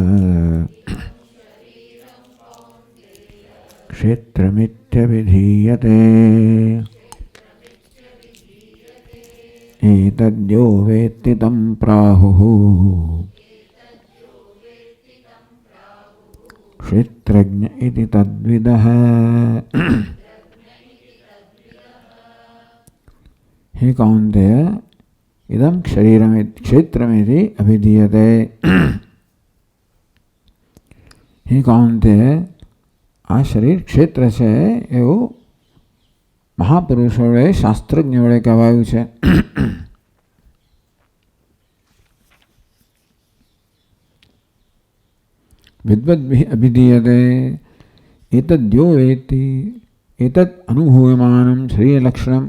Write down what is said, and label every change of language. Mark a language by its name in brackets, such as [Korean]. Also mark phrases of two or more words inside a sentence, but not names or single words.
[Sanskrit] क्षेत्रमित्यभिधीयते एतद्यो वेत्ति तं प्राहुः क्षेत्रज्ञ इति तद्विदः। हे कौन्तेय इदं क्षेत्रमिति अभिधीयते। हे कौन्तेय [Gujarati] આ શરીર ક્ષેત્ર છે એવું મહાપુરુષોએ શાસ્ત્રજ્ઞોએ કહેવાયું છે। [Sanskrit] विद्वद्भिः अभिधीयते एतद्यो वेत्ति एतत् अनुभूयमानं शरीरलक्षणम।